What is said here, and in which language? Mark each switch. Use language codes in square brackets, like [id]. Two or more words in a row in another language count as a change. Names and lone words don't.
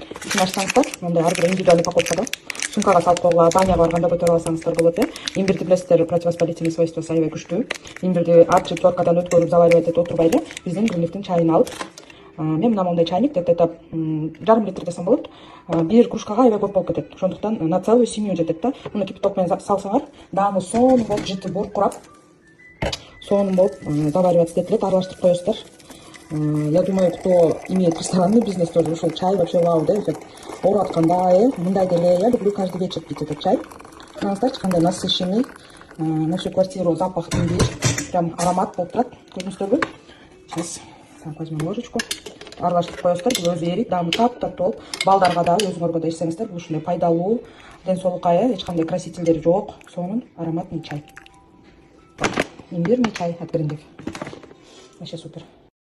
[ky] Ичин ачсаңыздар, мындай ар бир [ru] индивидуальный упаковкада [ky] сумкага салып койгула, баняга барганда көтөрүп алсаңыздар болот, Имбирди билесиздер, [ru] противовоспалительный свойствосы [ky] аябай күчтүү. Имбирди А3-4-дан өткөрүп заваривать этип отуруп эле биздин Гринлифтин чайын алып, мен мына мондай чайник где-то жарым литр десем болот. Бир кружкага аябай көп болуп кетет. Ошондуктан [ru] на целую семью [ky] жетет да. Муну кипяток менен салсаңар, даамы сонун болуп, жыты буркурап, сонун болуп заваривать этилет, аралаштырып коесуздар. [ru] Я думаю, кто имеет ресторанный бизнес, тоже ушел чай, вообще вау, да, эффект. [ky] Ооруп атканда, мындай деле, [ru] я люблю каждый вечер пить этот чай. [ky] Караңыздарчы, кандай насыщенный, [ru] на всю квартиру запах имбирь, [ky] прям аромат болуп турат, көрдүңүздөрбү? [ru] Сейчас так возьмем ложечку, [ky] аралаштырып коесуздар, бул өзү эрийт, даамы таптап толуп, балдарга да, өзүңөргө да ичсеңиздер, бул ушундай пайдалуу, ден соолукка эч кандай красительдери жок, сонун ароматный чай. [ru] Имбирный чай от Гринлиф. Вообще супер.